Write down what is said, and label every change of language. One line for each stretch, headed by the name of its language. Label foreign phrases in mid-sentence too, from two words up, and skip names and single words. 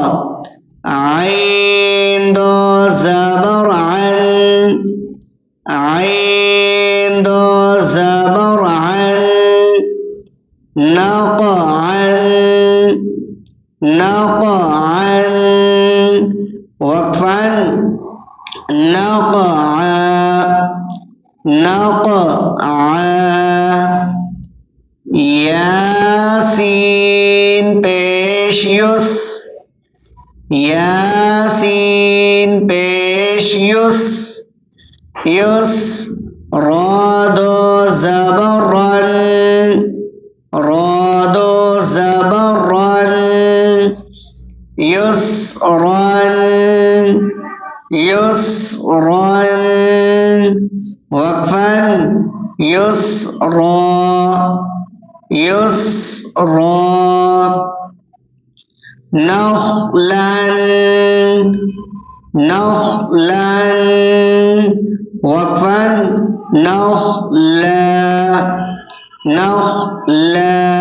Urdu: عین دو زبر اَن، عین دو زبر اَن,
Arabic: نقعًا نقعًا، وقفًا نقعا نقعا.
Urdu: یاسین پیش یُس، یاسین پیش یُس یُس, را دو زبر رن, را دو زبر رن,
Arabic: يسرًا يسرًا، وقفًا يسرا يسرا. نخلًا نخلًا، وقفًا نخلا نخلا.